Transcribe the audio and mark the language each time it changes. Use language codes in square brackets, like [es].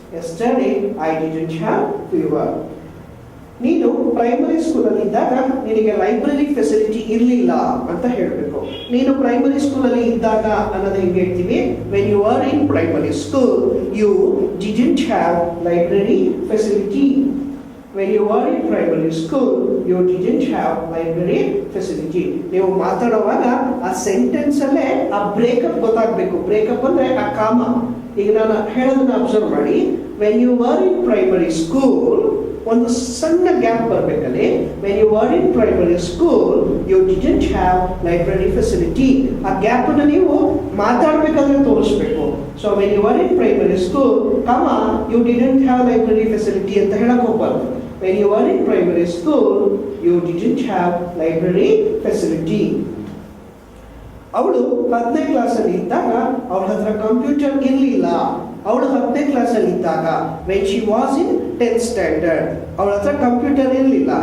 [en] Yesterday I didn't have fever. [kn] ನೀನು primary ಸ್ಕೂಲಲ್ಲಿ ಇದ್ದಾಗ ನಿನಗೆ ಲೈಬ್ರರಿ ಫೆಸಿಲಿಟಿ ಇರಲಿಲ್ಲ ಅಂತ ಹೇಳಬೇಕು. ನೀನು ಪ್ರೈಮರಿ ಸ್ಕೂಲಲ್ಲಿ ಇದ್ದಾಗ ಅನ್ನೋದು ಹೆಂಗೆ ಹೇಳ್ತೀವಿ, [en] When you are in primary school, you didn't have library facility. When you were in primary school, you didn't have library facility. [kn] ನೀವು ಮಾತಾಡುವಾಗ ಆ ಸೆಂಟೆನ್ಸ್ ಅಲ್ಲೇ ಆ ಬ್ರೇಕಪ್ ಗೊತ್ತಾಗಬೇಕು. ಬ್ರೇಕಪ್ ಅಂದ್ರೆ ಆ ಕಾಮ. ಈಗ ನಾನು ಹೇಳೋದನ್ನ ಅಬ್ಸರ್ವ್ ಮಾಡಿ. [en] when you were in primary school, [kn] ಒಂದು ಸಣ್ಣ gap ಬರಬೇಕಲ್ಲಿ. [en] When you were in primary school, you didn't have library facility. [kn] ಆ ಗ್ಯಾಪ್ ಅನ್ನು ನೀವು ಮಾತಾಡ್ಬೇಕಾದ್ರೆ ತೋರಿಸ್ಬೇಕು. [en] so when you were in primary school, comma, you didn't have library facility [kn] ಅಂತ ಹೇಳಕ್ ಹೋಗ್ಬಾರ್ದು. [en] When you were in primary school, you didn't have library facility. [kn] ಅವಳು 10ನೇ ಕ್ಲಾಸಲ್ಲಿ ಇದ್ದಾಗ ಅವಳ ಹತ್ರ ಕಂಪ್ಯೂಟರ್ ಇರಲಿಲ್ಲ. ಅವಳು 10ನೇ ಕ್ಲಾಸಲ್ಲಿ ಇದ್ದಾಗ, [en] when she was in 10th standard, [kn] ಅವಳ ಹತ್ರ ಕಂಪ್ಯೂಟರ್ ಇರಲಿಲ್ಲ.